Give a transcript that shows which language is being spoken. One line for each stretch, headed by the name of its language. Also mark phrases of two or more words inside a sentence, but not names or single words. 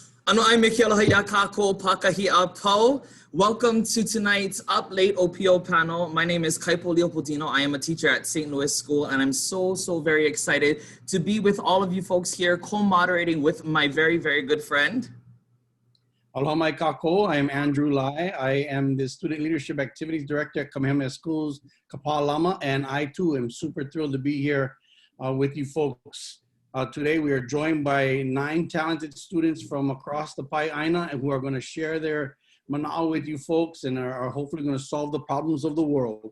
Hawaiian: Ano ai me ke aloha ia kākou pakahi a pau.
English: Welcome to tonight's Up Late ʻŌpio panel. My name is Kaipo Leopoldino. I am a teacher at St. Louis School, and I'm so very excited to be with all of you folks here, co-moderating with my very good friend.
Hawaiian: Aloha mai kākou.
English: I am Andrew Lai. I am the Student Leadership Activities Director at Kamehameha Schools, Kapaa Lama, and I too am super thrilled to be here with you folks. Today we are joined by 9 talented students from across the Pai'aina who are going to share their mana'o with you folks and are hopefully going to solve the problems of the world.